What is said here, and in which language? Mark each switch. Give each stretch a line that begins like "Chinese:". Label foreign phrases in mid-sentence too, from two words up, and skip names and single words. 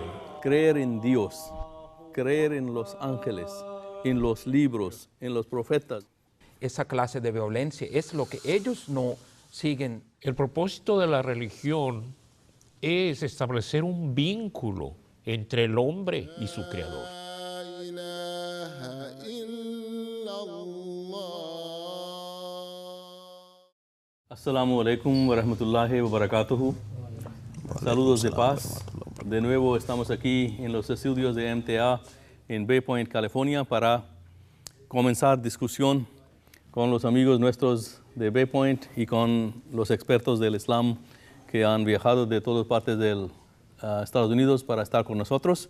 Spanish: Creer en Dios, creer en los ángeles, en los libros, en los profetas. Esa clase de violencia es lo que ellos no siguen. El propósito de la religión es establecer un vínculo entre el hombre y su creador.
Arabic: السلام عليكم ورحمة الله وبركاته.
Spanish: Saludos de paz. De nuevo estamos aquí en los estudios de MTA en Bay Point, California, para comenzar discusión con los amigos nuestros de Bay Point y con los expertos del Islam que han viajado de todas partes de Estados Unidos para estar con nosotros.